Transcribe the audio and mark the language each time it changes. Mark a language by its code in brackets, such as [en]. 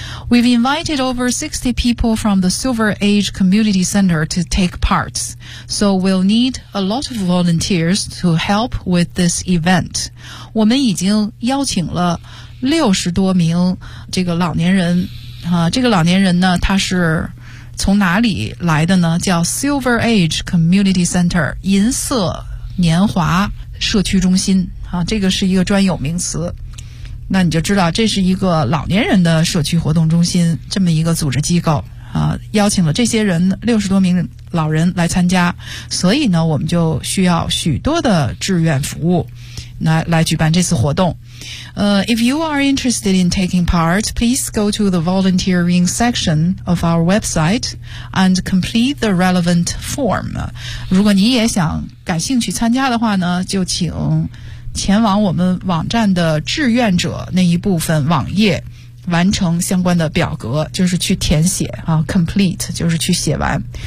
[en] We've invited over 60 people from the Silver Age Community Center to take part, so we'll need a lot of volunteers to help with this event. [zh] 我们已经邀请了60多名这个老年人、这个老年人呢，他是从哪里来的呢？叫 Silver Age Community Center， 银色年华社区中心、这个是一个专有名词，那你就知道这是一个老年人的社区活动中心，这么一个组织机构啊，邀请了这些人60多名老人来参加，所以呢我们就需要许多的志愿服务来举办这次活动。 [en] If you are interested in taking part, please go to the volunteering section of our website and complete the relevant form. [zh] 如果你也想感兴趣参加的话呢，就请前往我们网站的志愿者那一部分网页完成相关的表格，就是去填写啊 ，complete 就是去写完。